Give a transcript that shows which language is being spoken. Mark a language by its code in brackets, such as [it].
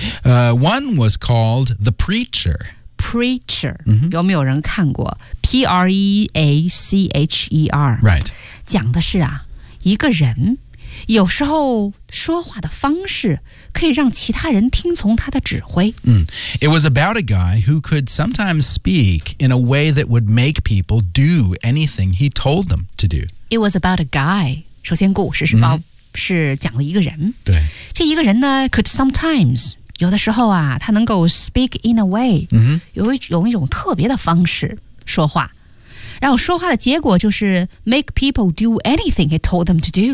[en] One was called The Preacher Preacher,、 mm-hmm. [zh] 有没有人看过 P-R-E-A-C-H-E-R? [en] Right. [zh] 讲的是啊，一个人有时候说话的方式可以让其他人听从他的指挥。 [en] It was about a guy who could sometimes speak in a way that would make people do anything he told them to do. It was about a guy. [zh] 首先故事是讲了一个人。对。这一个人呢 [en] could sometimes [zh] 有的时候啊，他能够 [en] speak in a way， [zh] 有一种特别的方式说话，然后说话的结果就是 [en] make people do anything he told them to do。